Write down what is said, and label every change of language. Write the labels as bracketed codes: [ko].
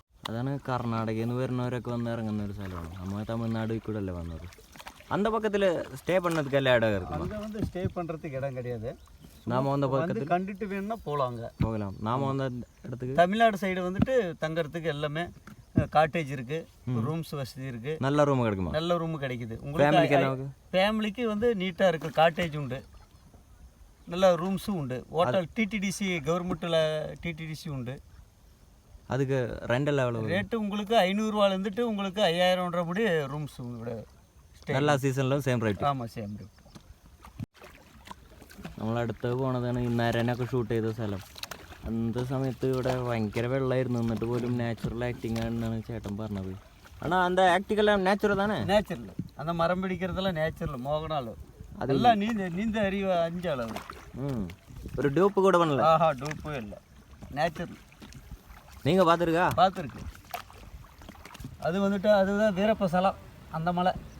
[ml] അതാണ് കർണാടകയിൽ നിന്ന് വരുന്നവരൊക്കെ വന്ന് ഇറങ്ങുന്ന ഒരു സ്ഥലമാണ്. നമ്മൾ തമിഴ്നാട് കൂടെ അല്ലേ വന്നത്. [ta] அந்த பக்கத்தில் ஸ்டே பண்ணதுக்கு எல்லாம் இடம் இருக்குமா? அங்கே வந்து ஸ்டே பண்ணுறதுக்கு இடம் கிடையாது. நாம வந்த பக்கத்தில் கண்டுட்டு வேணும்னா போகலாங்க, போகலாம். நாம வந்த இடத்துக்கு தமிழ்நாடு சைடு வந்துட்டு தங்கறதுக்கு எல்லாமே காட்டேஜ் இருக்குது, ரூம்ஸ் வசதி இருக்குது, நல்ல ரூம் கிடைக்குமா? நல்ல ரூம் கிடைக்குது. உங்களுக்கு ஃபேமிலிக்கு வந்து நீட்டாக இருக்குது, காட்டேஜ் உண்டு, நல்ல ரூம்ஸும் உண்டு. ஹோட்டல் டிடிடிசி கவர்மெண்ட்டில் டிடிடிசி உண்டு. அதுக்கு ரெண்டல் எவ்வளோ ரேட்டு உங்களுக்கு 500 ரூபாலேருந்துட்டு உங்களுக்கு 5000 படி ரூம்ஸ் விட எல்லா சீசன்லும் சேம் ரேட். ஆமாம், சேம் ரேட். [ml] നമ്മളടുത്ത് പോണതാണ് ഈ നരനൊക്കെ ഷൂട്ട് ചെയ്ത സ്ഥലം. അന്നത്തെ സമയത്ത് ഇവിടെ ഭയങ്കര വെള്ളമായിരുന്നു, എന്നിട്ട് പോലും നാച്ചുറൽ ആക്ടിങ് ആണെന്നാണ് ചേട്ടൻ പറഞ്ഞത്. [ta] ஆனால் அந்த ஆக்டிங்கெல்லாம் நேச்சுரல் தானே? நேச்சுரல். அந்த மரம் பிடிக்கிறதெல்லாம் நேச்சுரல். மோகனால் அதெல்லாம் நீந்த அறிவு 5 அளவு. ஒரு டூப்பு கூட பண்ணல. ஆஹா, டூப்பே இல்லை, நேச்சுரல். நீங்கள் பார்த்துருக்கா? பார்த்துருக்கு. அது வந்துட்டு அதுதான் வீரப்ப ஸ்தலம், அந்த மலை.